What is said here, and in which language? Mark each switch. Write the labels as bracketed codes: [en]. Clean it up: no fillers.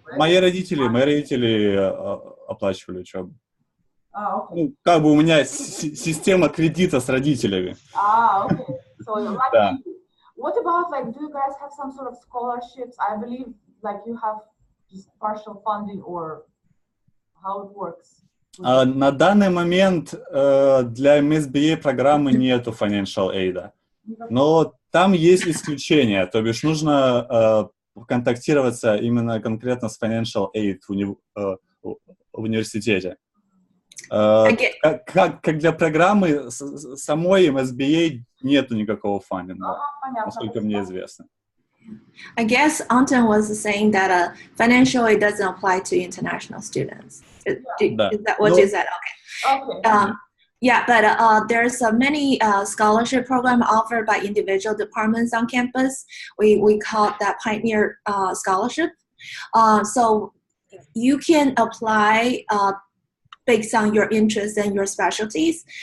[ru] Мои родители оплачивали учебу. [en] Okay. [ru] Ну, как бы у меня система кредита с родителями. [en] Okay. So you're lucky. [ru] Да. [en] What about, like, do you guys have some sort of scholarships? I believe, like, you have just partial funding, or how it works? [ru] На данный момент для MSBA программы нету financial aid, но там есть исключения, то бишь нужно контактироваться именно конкретно с financial aid в университете. Как для программы самой MSBA нету никакого фандинга, насколько мне известно. [en] I guess Anton was saying that financial aid doesn't apply to international students. Is that what you said? Okay. Yeah, but there's many scholarship program offered by individual departments on campus. We call that Pioneer Scholarship. So you can apply based on your interests and your specialties.